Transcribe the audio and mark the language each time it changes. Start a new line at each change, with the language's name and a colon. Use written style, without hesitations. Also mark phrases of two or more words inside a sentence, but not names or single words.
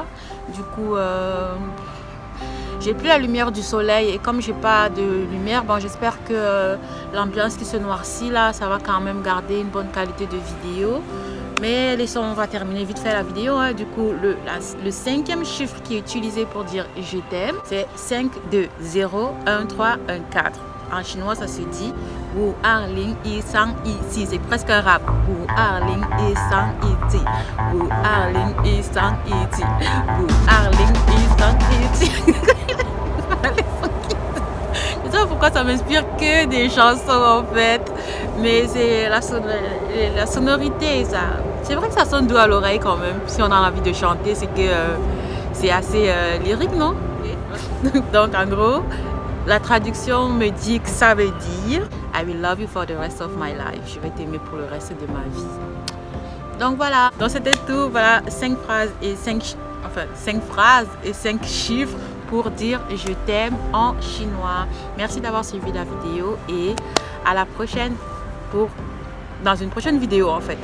French: Du coup, j'ai plus la lumière du soleil et comme j'ai pas de lumière, bon, j'espère que l'ambiance qui se noircit là, ça va quand même garder une bonne qualité de vidéo. Mais laissons, on va terminer vite fait la vidéo. Hein. Du coup, le 5e chiffre qui est utilisé pour dire je t'aime, c'est 5, 2, 0, 1, 3, 1, 4. En chinois, ça se dit
Chinese: 五二零一三一四.
French: C'est presque un rap.
Chinese: 五二零一三一四. 五二零一三一四. 五二零一三一四.
French: Je sais pas pourquoi ça m'inspire que des chansons en fait. Mais c'est la sonorité, ça. C'est vrai que ça sonne doux à l'oreille quand même. Si on a envie de chanter, c'est que c'est assez lyrique, non? Donc en gros, la traduction me dit que ça veut dire
English: I will love you for the rest of my life.
French: Je vais t'aimer pour le reste de ma vie. Donc voilà. Donc c'était tout. Voilà, 5 phrases et 5 chiffres pour dire je t'aime en chinois. Merci d'avoir suivi la vidéo et à la prochaine dans une prochaine vidéo en fait.